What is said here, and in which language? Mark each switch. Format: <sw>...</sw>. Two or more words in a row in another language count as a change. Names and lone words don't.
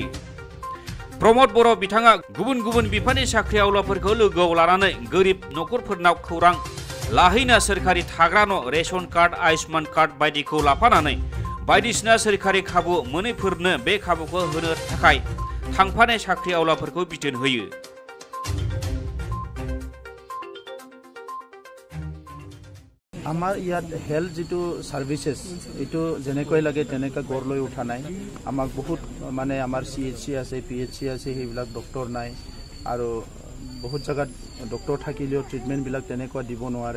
<brx>प्रमद बर' बिथाङा गुबुन गुबुन बिफाननि साख्रि आवलाफोरखौ लोगोआव लानानै गोरिब नखरफोरनाव खौरां लाहैना सोरखारि थाग्रा न' रेशन कार्ड आयुष्मान कार्ड बायदिखौ लाफानानै बायदिसिना सोरखारि खाबु मोनैफोरनो बे खाबुखौ होनो थाखाय थांफानाय साख्रि आवलाफोरखौ बिथोन होयो।</brx> <as>আমাৰ ইয়াত হেল্থ যিটো সাৰ্ভিসেছ এইটো যেনেকৈ লাগে তেনেকৈ গঢ় লৈ উঠা নাই। আমাক বহুত মানে আমাৰ CHC আছে PHC আছে সেইবিলাক ডক্টৰ নাই আৰু বহুত জায়গাত ডক্টৰ থাকিলেও ট্ৰিটমেণ্টবিলাক তেনেকুৱা দিব নোৱাৰে।</as>